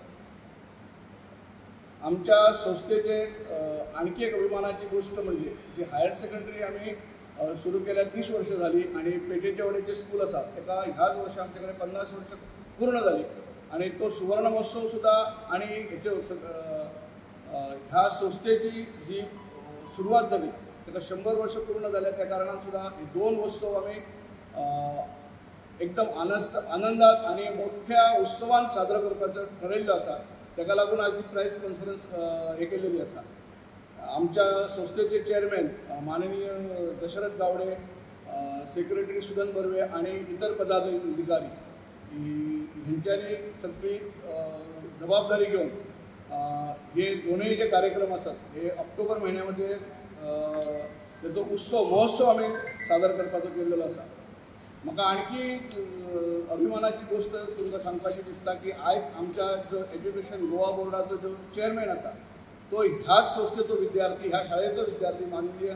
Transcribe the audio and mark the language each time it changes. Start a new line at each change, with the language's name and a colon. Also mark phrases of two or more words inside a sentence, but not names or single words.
Marathi: आमच्या संस्थेचे आणखी एक अभिमानाची गोष्ट म्हणजे जी
English: higher secondary
Marathi: आम्ही सुरू केल्या 30 वर्ष झाली आणि पेटेच्या वाड्याचे स्कूल आसा तेका ह्याच वर्षी आमच्याकडे 50 वर्ष पूर्ण झाली आणि तो सुवर्ण महोत्सव सुद्धा आणि हेचे ह्या संस्थेची जी सुरुवात झाली तेका 100 वर्ष पूर्ण झाल्या त्या कारणान सुद्धा हे दोन उत्सव आम्ही एकदम आनंदात आणि मोठ्या उत्सवान साजरा
Konkani: करपाचो ठरयल्लो आसा तेका लागून आज ही
English: price conference
Konkani: हे केलेली आसा आमच्या संस्थेचे चेअरमॅन माननीय दशरथ गावडे सेक्रेटरी सुदन बर्वे आणि इतर पदाधिकारी ह्यांच्यानी सगळी जबाबदारी घेऊन हे दोनही जे कार्यक्रम असतात हे ऑक्टोबर महिन्यामध्ये त्याचो उत्सव महोत्सव आम्ही सादर करपाचो केलेलो आसा म्हाका आणखी अभिमानाची गोष्ट तुमकां सांगपाची दिसता की आयज आमच्या जो एज्युकेशन गोवा बोर्डाचो जो चेअरमॅन आसा तो ह्याच संस्थेचो विद्यार्थी ह्या शाळेचो विद्यार्थी माननीय